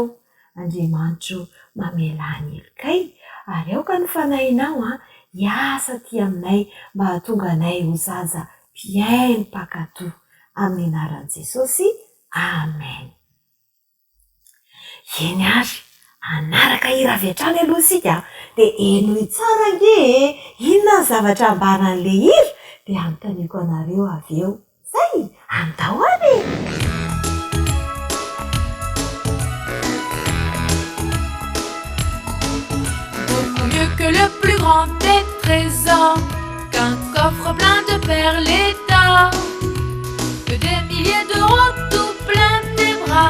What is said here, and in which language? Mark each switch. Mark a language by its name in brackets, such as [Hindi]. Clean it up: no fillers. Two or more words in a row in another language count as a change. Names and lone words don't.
[Malagasy] Andriamanitro, mamelany elokay ary aoka ny fanahinao hiasa ty aminay mba hahatonga anay ho zaza mpiaino mpakatoa amin'ny anaran'i Jesosy. Amen. Eny ary anaraka hira avy hatrany aloha isika dia enoy tsara ange inona ny zavatra ambaran'le hira dia anontaniako anareo avy eo. Zay andao any. [French] Beaucoup mieux que le plus grand des trésors, qu'un coffre plein de perles et d'or, que des milliers d'euros tout plein tes bras.